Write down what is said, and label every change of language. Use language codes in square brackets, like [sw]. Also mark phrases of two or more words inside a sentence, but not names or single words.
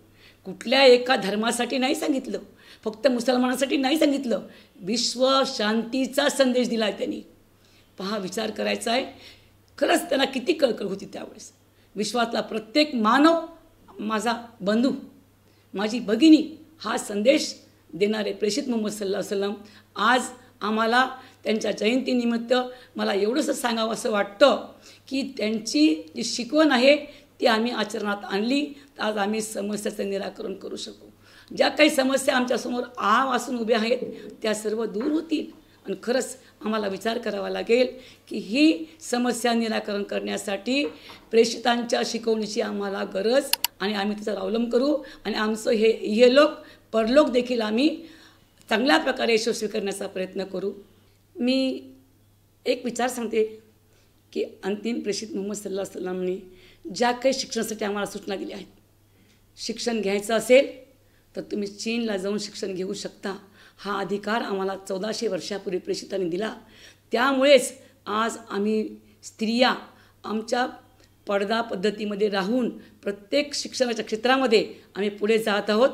[mr] कुठल्या एका धर्मासाठी नाही सांगितलं, फक्त मुसलमानांसाठी नाही सांगितलं, विश्व शांतीचा संदेश दिला आहे त्यांनी. पहा, विचार करायचा आहे. खरंच त्यांना किती कळकळ होती त्यावेळेस. विश्वातला प्रत्येक मानव माझा बंधू, माझी भगिनी हा संदेश देणारे प्रेषित मुहम्मद [ar] صلى الله عليه وسلم [mr] आज आम्हाला त्यांच्या जयंतीनिमित्त मला एवढंसं सांगावं असं वाटतं की त्यांची जी शिकवण आहे ती आम्ही आचरणात आणली तर आज आम्ही समस्याचं निराकरण करू शकू. ज्या काही समस्या आमच्यासमोर वासून उभ्या आहेत त्या सर्व दूर होतील. आणि खरंच आम्हाला विचार करावा लागेल की ही समस्या निराकरण करण्यासाठी प्रेषितांच्या शिकवणीची आम्हाला गरज आणि आम्ही त्याचा अवलंब करू आणि आमचं हे इहलोक परलोक देखील आम्ही चांगल्या प्रकारे यशस्वी करण्याचा प्रयत्न करू. मी एक विचार सांगते की अंतिम प्रेषित मुहम्मद [ar] صلى الله عليه وسلم [mr] ज्या काही शिक्षणासाठी आम्हाला सूचना दिल्या आहेत, शिक्षण घ्यायचं असेल तर तुम्ही चीनला जाऊन शिक्षण घेऊ शकता. हा अधिकार आम्हाला 1400 वर्षापूर्वी प्रेषितांनी दिला. त्यामुळेच आज आम्ही स्त्रिया आमच्या पडदा पद्धतीमध्ये राहून प्रत्येक शिक्षणाच्या क्षेत्रामध्ये आम्ही पुढे जात आहोत.